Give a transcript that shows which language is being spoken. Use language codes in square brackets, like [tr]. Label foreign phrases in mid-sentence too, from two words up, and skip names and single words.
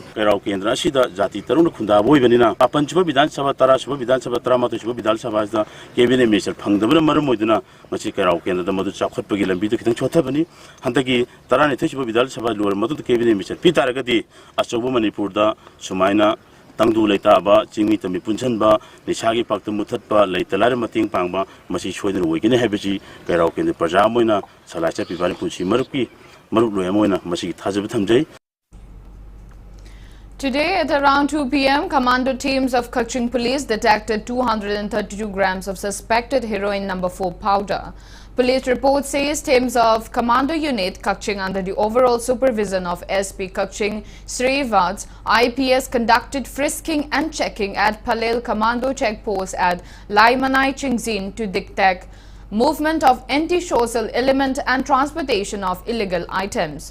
[mni] Kairao Kendra sida jati tarung khunda boibanina apanchuba Vidhan Sabha tara suba Vidhan Sabha tara matu suba Vidhan Sabha da [en] cabinet minister [mni] phangdabra maram moiduna machi Kairao Kendra da madu chakhatpagi lambi da khitang chothabani handagi tarani thesiba Vidhan Sabha lor madu [en] cabinet minister [mni] pitaragadi achobu Manipur da sumaina tangdu leitaba chingmi tami punchanba nishagi pakta muthatba leitalare mating pangba masi choidin woigine habeji Kairao Kendra praja moina salacha pibani punchi marupki marup loya moina masi thajab thamjai. [en] Today at around 2 p.m., commando teams of Kaching police detected 232 grams of suspected heroin number 4 powder. Police report says teams of commando unit Kaching under the overall supervision of SP Kaching Srivat IPS conducted frisking and checking at Palel commando checkpost at Laimanai Chingzin to detect movement of anti-social element and transportation of illegal items.